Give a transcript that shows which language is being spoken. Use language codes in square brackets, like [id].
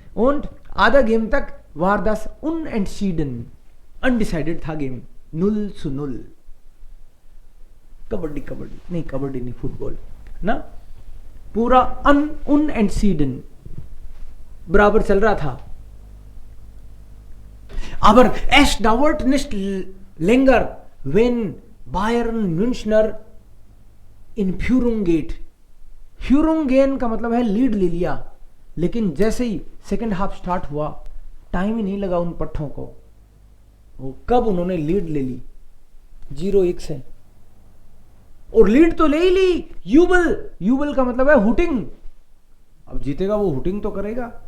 [hi] और आधा गेम तक [de] वार das unentschieden, [hi] अनडिसाइडेड था गेम, 0-0. कबड्डी नहीं, कबड्डी नहीं, फुटबॉल ना, पूरा unentschieden बराबर चल रहा था. [de] Aber es dauert nicht länger, wenn Bayern Münchner in Führung geht. [hi] Führung gehen का मतलब है लीड ले लिया, लेकिन जैसे ही सेकेंड हाफ स्टार्ट हुआ टाइम ही नहीं लगा उन पट्टों को, वो कब उन्होंने लीड ले ली 0-1 से. और लीड तो ले ही ली. यूबल का मतलब है हुटिंग. अब जीतेगा वो हुटिंग तो करेगा.